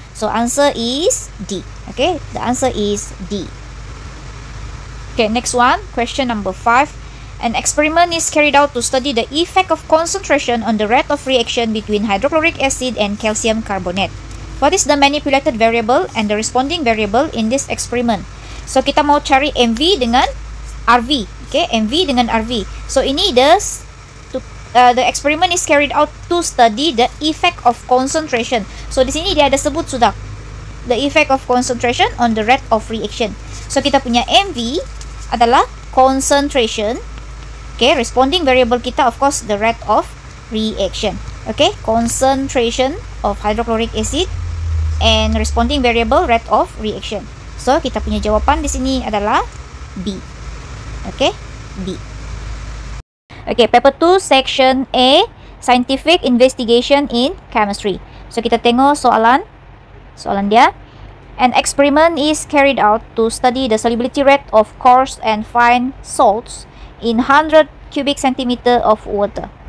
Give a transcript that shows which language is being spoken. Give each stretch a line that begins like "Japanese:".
English: So answer is D. Okay, the answer is D. Okay, next one, question number 5. An experiment is carried out to study the effect of concentration on the rate of reaction between hydrochloric acid and calcium carbonate. What is the manipulated variable and the responding variable in this experiment?
Malay: So kita mau cari MV dengan RV.
English: Okay, MV dengan RV. So ini the experiment is carried out to study the effect of concentration. So
Malay: di sini dia ada sebut sudah
English: the effect of concentration on the rate of reaction.
Malay: So kita punya MV adalah concentration.
English: Okay, responding variable kita of course the rate of reaction. Okay, concentration of hydrochloric acid and responding variable rate of reaction.
Malay: So kita punya jawapan di sini adalah B.
English: Okay, B. Okay, paper 2 section A, scientific investigation in chemistry.
Malay: So kita tengok soalan dia.
English: An experiment is carried out to study the solubility rate of coarse and fine salts in 100 cubic centimeter of water.